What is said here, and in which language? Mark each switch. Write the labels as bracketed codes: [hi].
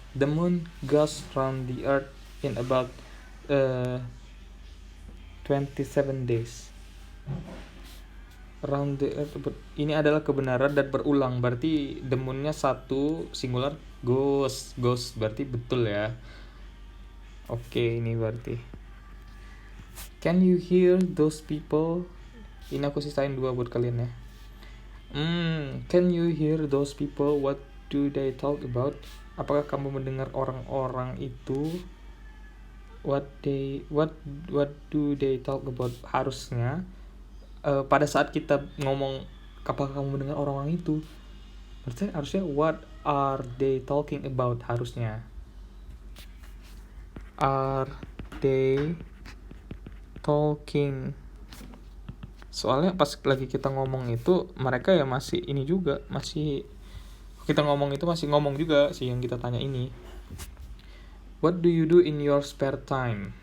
[en] The moon goes round the earth in about 27 days. [id] Round the earth, ini adalah kebenaran dan berulang, berarti the moon-nya satu, singular, goes berarti betul ya. Oke, ini berarti [en] can you hear those people? [id] Ini aku sisain 2 buat kalian ya. [en] Can you hear those people? What do they talk about? [id] Apakah kamu mendengar orang-orang itu? [en] What do they talk about? [id] Harusnya pada saat kita ngomong apakah kamu mendengar orang-orang itu, berarti harusnya [en] what are they talking about, [id] harusnya [en] are they talking. [id] Soalnya pas lagi kita ngomong itu mereka ya masih ini juga, masih kita ngomong itu masih ngomong juga sih yang kita tanya ini. [en] What do you do in your spare time?